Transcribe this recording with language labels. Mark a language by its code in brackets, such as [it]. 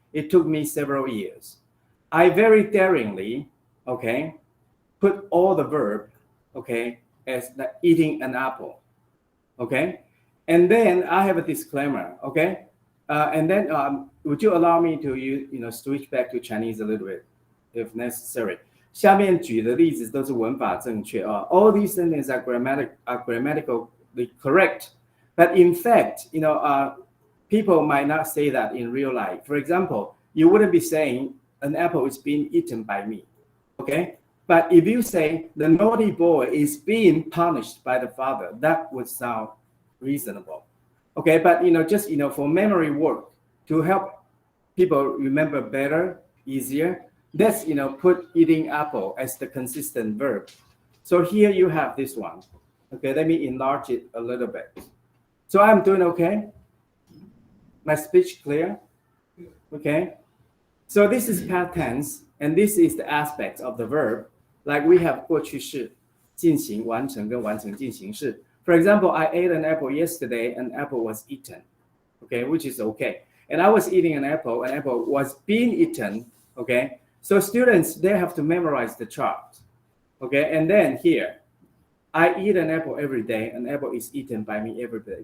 [en] It took me several years. I very daringly, okay, put all the verb, okay, as like eating an apple, okay? And then I have a disclaimer, okay? And then would you allow me to switch back to Chinese a little bit, if necessary? [zh] 下面举的例子都是文法正确啊。 [en] All these sentences are grammatically correct, but in fact, people might not say that in real life. For example, you wouldn't be saying an apple is being eaten by me, okay? But if you say the naughty boy is being punished by the father, that would sound reasonable, okay? But just for memory work to help people remember better, easier. Let's put eating apple as the consistent verb. So here you have this one. Okay, let me enlarge it a little bit. So I'm doing okay. My speech clear? Okay. So this is past tense, and this is the aspect of the verb. Like we have [zh] 过去式、进行、完成跟完成进行式. [en] For example, I ate an apple yesterday, an apple was eaten. Okay, which is okay. And I was eating an apple was being eaten. Okay. So students, they have to memorize the chart, okay? And then here, I eat an apple every day. An apple is eaten by me every day.